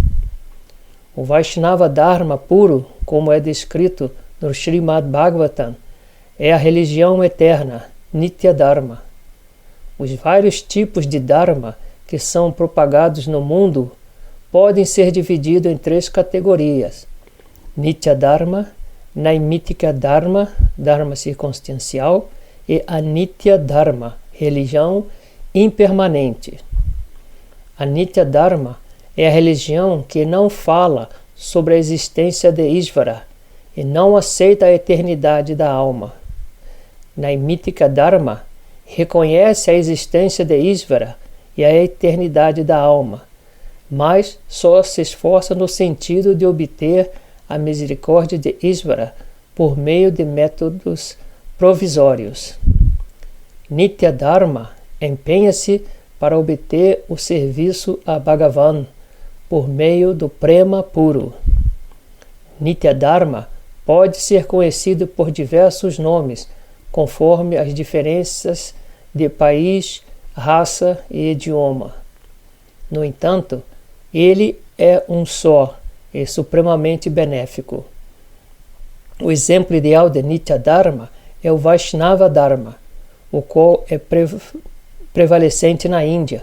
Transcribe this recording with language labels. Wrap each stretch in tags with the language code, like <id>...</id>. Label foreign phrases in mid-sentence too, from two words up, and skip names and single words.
<pt>O Vaishnava Dharma puro, como é descrito no Srimad Bhagavatam, é a religião eterna, Nitya Dharma. Os vários tipos de Dharma que são propagados no mundo podem ser divididos em 3 categorias: Nitya Dharma, Naimitika Dharma, Dharma circunstancial, e Anitya Dharma, religião impermanente. A Nitya Dharma é a religião que não fala sobre a existência de Ishvara e não aceita a eternidade da alma. Naimitika Dharma, reconhece a existência de Ishvara e a eternidade da alma, mas só se esforça no sentido de obter a misericórdia de Ishvara por meio de métodos provisórios. Nitya Dharma empenha-se para obter o serviço a Bhagavan por meio do prema puro. Nitya Dharma pode ser conhecido por diversos nomes, conforme as diferenças de país, raça e idioma. No entanto, ele é um só e supremamente benéfico. O exemplo ideal de Nitya Dharma é o Vaishnava Dharma, o qual é prevalecente na Índia.</pt>